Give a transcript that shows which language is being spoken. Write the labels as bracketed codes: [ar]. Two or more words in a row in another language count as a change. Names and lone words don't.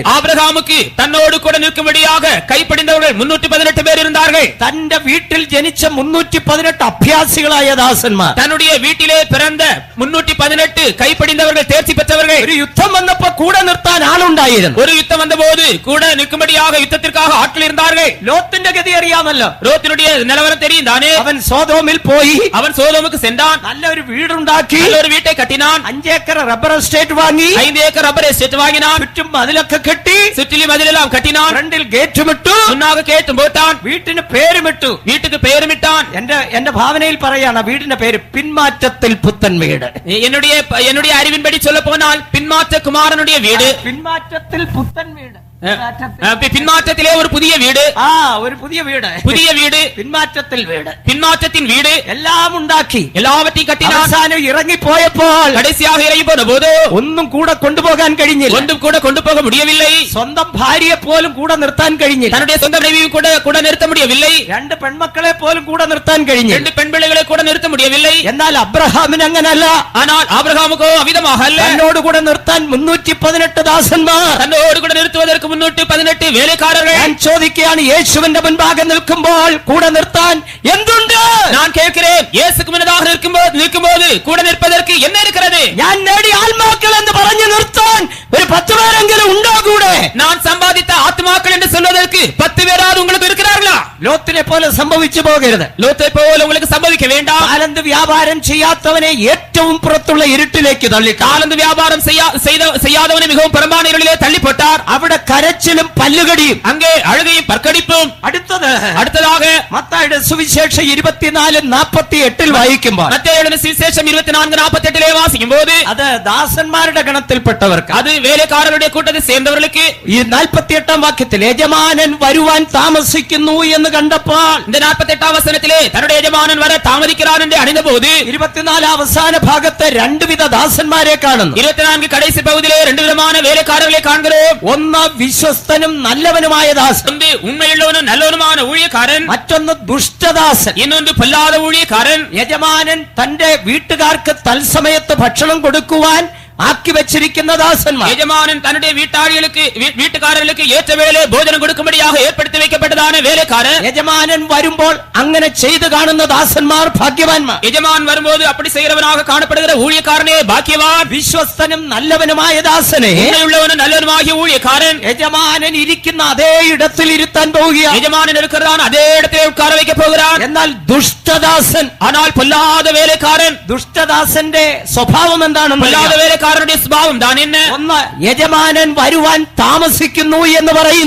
[ta] ஆபிரகாமுக்கு தன்னோடு கூட நிற்கும்படியாக கைப்படிந்தவர்கள் 318 பேர் இருந்தார்கள். [ml] തന്റെ വീട്ടിൽ ജനിച്ച 318 അഭ്യാസികളായ ദാസന്മാർ. [ta] தன்னுடைய வீட்டிலே பிறந்த 318 கைப்படிந்தவர்கள், தேர்ச்சி பெற்றவர்கள். [ml] ഒരു യുദ്ധം വന്നപ്പോ കൂടെ നിർത്താൻ ആളുണ്ടായിരുന്നു. [ta] ஒரு யுத்தம் வந்தபோது கூட நிற்கும்படியாக யுத்தத்திற்காக ஆட்கள் இருந்தார்கள். [ml] ലോത്തിന്റെ ഗതി അറിയാമല്ലോ. [ta] லோத்தினுடைய நிலவரம் தெரியும் தானே. [ml] അവൻ സോദോമിൽ പോയി. [ta] அவன் சோதோமுக்கு சென்றான். [ml] നല്ലൊരു വീടുണ്ടാക്കി. [ta] ஒரு வீட்டை கட்டினான். [ml] 5 ഏക്കർ റബ്ബർ എസ്റ്റേറ്റ് വാങ്ങി. [ta] 5 ஏக்கர் ரப்பர் எஸ்டேட் வாங்கினான். [ml] ചുറ്റും മതിലൊക്കെ കെട്ടി. [ta] சுற்றிலும் மதிலெல்லாம் கட்டினான். [ml] ഫ്രണ്ടിൽ ഗേറ്റുമിട്ടു. [ta] முன்னாக கேட்டும் போட்டான். [ml] വീട്ടിന് പേരുമിട്ടു. [ta] வீட்டுக்கு பெயருமிட்டான். [ml] എന്റെ ഭാവനയിൽ പറയാണ് വീടിന്റെ പേര് പിന്മാറ്റത്തിൽ പുത്തൻ വീട്. [ta] என்னுடைய அறிவின்படி சொல்ல போனால் பின்மாற்ற குமாரனுடைய வீடு. [ml] പിന്മാറ്റത്തിൽ പുത്തൻ വീട്. [ta] பின்மாற்றத்திலே ஒரு புதிய வீடு. [ml] ഒരു പുതിയ വീട്. [ta] புதிய வீடு. [ml] പിന്മാറ്റത്തിൽ വീട്. [ta] பின்மாற்றத்தின் வீடு. [ml] എല്ലാം ഉണ്ടാക്കി. [ta] எல்லாவற்றையும் கட்டினான். [ml] അവസാനം ഇറങ്ങിപ്പോയപ്പോൾ [ta] கடைசியாக இறங்கி போன போது [ml] ഒന്നും കൂടെ കൊണ്ടുപോകാൻ കഴിഞ്ഞില്ല. [ta] ஒன்றும் கூட கொண்டு போக முடியவில்லை. [ml] സ്വന്തം ഭാര്യയെ പോലും കൂടെ നിർത്താൻ കഴിഞ്ഞില്ല. [ta] தன்னுடைய சொந்த மனைவியும் கூட நிறுத்த முடியவில்லை. [ml] 2 പെൺമക്കളെ പോലും കൂടെ നിർത്താൻ കഴിഞ്ഞില്ല. [ta] 2 பெண் பிள்ளைகளை கூட நிறுத்த முடியவில்லை. [ml] എന്നാൽ അബ്രഹാമിന് അങ്ങനല്ല. [ta] ஆனால் ஆபிரகாமுக்கோ அவ்விதமாக அல்ல. [ml] തന്നോട് കൂടെ നിർത്താൻ 318 ദാസന്മാർ. [ta] தன்னோடு கூட நிறுத்துவதற்கு 318 வேலைக்காரர்கள். [ml] ഞാൻ ചോദിക്കുകയാണ്, യേശുവിന്റെ മുൻപാകെ നിൽക്കുമ്പോൾ കൂടെ നിർത്താൻ എന്തുണ്ട്? [ta] நான் கேட்கிறேன், இயேசுக்கு முன்னதாக நிற்கும்போது கூட நிற்பதற்கு என்ன இருக்கிறது? [ml] ഞാൻ നേടിയ ആത്മാക്കൾ എന്ന് പറഞ്ഞു നിർത്താൻ ഒരു 10 പേരെങ്കിലും ഉണ്ടോ കൂടെ? [ta] நான் சம்பாதித்த ஆத்மாக்கள் என்று சொல்வதற்கு 10 பேராவது உங்களுக்கு இருக்கிறார்களா? [ml] ലോത്തിനെ പോലെ സംഭവിച്ചു പോകരുത്. [ta] லோத்தை போல உங்களுக்கு சம்பவிக்க வேண்டாம். [ml] താലന്ത് വ്യാപാരം ചെയ്യാത്തവനെ ഏറ്റവും പുറത്തുള്ള ഇരുട്ടിലേക്ക് തള്ളി. [ta] தாளந்து வியாபாரம் செய்யாதவனை மிகவும் புறம்பான இருளிலே தள்ளி போட்டார். [ml] അവിടെ കരച്ചിലും പല്ലുകടിയും, [ta] அங்கே அழுகையும் பற்கடிப்பும். அடுத்ததாக [ml] മത്തായിയുടെ സുവിശേഷം 24:48 വായിക്കുമ്പോൾ, [ta] மத்தேயுவின் சுவிசேஷம் 24:48 வாசிக்கும் போது, [ml] അത് ദാസന്മാരുടെ ഗണത്തിൽപ്പെട്ടവർക്ക്, [ta] அது வேலைக்காரருடைய கூட்டத்தை சேர்ந்தவர்களுக்கு. [ml] ഈ 48 വാക്യത്തിൽ യജമാനൻ വരുവാൻ താമസിക്കുന്നു എന്ന് കണ്ടപ്പോൾ, [ta] இந்த 48 வசனத்திலே தன்னுடைய எஜமானன் வர தாமதிக்கிறான் என்று அறிந்தபோது, [ml] 24 അവസാന ഭാഗത്ത് രണ്ടുവിധ ദാസന്മാരെ കാണുന്നു. [ta] 24 கடைசி பகுதியிலே 2 விதமான வேலைக்காரர்களை காண்கிறோம். [ml] ഒന്ന് വിശ്വസ്തനും നല്ലവനുമായ ദാസൻ, [ta] ஒன்று உண்மையுள்ளவனும் நல்லவனுமான ஊழியக்காரன், [ml] മറ്റൊന്ന് ദുഷ്ടദാസൻ. [ta] இன்னொன்று பொல்லாத ஊழியக்காரன். [ml] യജമാനൻ തന്റെ വീട്ടുകാർക്ക് തത്സമയത്ത് ഭക്ഷണം കൊടുക്കുവാൻ ആക്കി വെച്ചിരിക്കുന്ന ദാസന്മാർ. [ta] எஜமானன் தன்னுடைய வீட்டுக்காரர்களுக்கு ஏற்ற வேளை போஜனம் கொடுக்கும்படியாக ஏற்படுத்தி வைக்கப்பட்டதான வேலைக்காரன். [ml] യജമാനൻ വരുമ്പോൾ അങ്ങനെ ചെയ്തു കാണുന്ന ദാസന്മാർ ഭാഗ്യവാന്മാർ. [ta] எஜமான் வரும்போது அப்படி செய்கிறவனாக காணப்படுகிற ஊழியக்காரனே பாக்கியவான். [ml] വിശ്വസ്തനും നല്ലവനുമായ ദാസനെ [ta] உண்மையுள்ளவனும் நல்லவனுமாகிய ஊழியக்காரன் [ml] യജമാനൻ ഇരിക്കുന്ന അതേ ഇടത്തിൽ ഇരുത്താൻ പോവുകയാണ്. [ta] எஜமானன் இருக்கிறான், அதே இடத்திலே உட்கார வைக்க போகிறான். [ml] എന്നാൽ ദുഷ്ടദാസൻ, [ta] ஆனால் பொல்லாத வேலைக்காரன், [ml] ദുഷ്ടദാസന്റെ സ്വഭാവം എന്താണെന്ന് [ta] பொல்லாத வேலைக்காரனுடைய சுபாவம் தான் என்ன? [ml] ഒന്ന്, യജമാനൻ വരുവാൻ താമസിക്കുന്നു എന്ന് പറയുന്നു.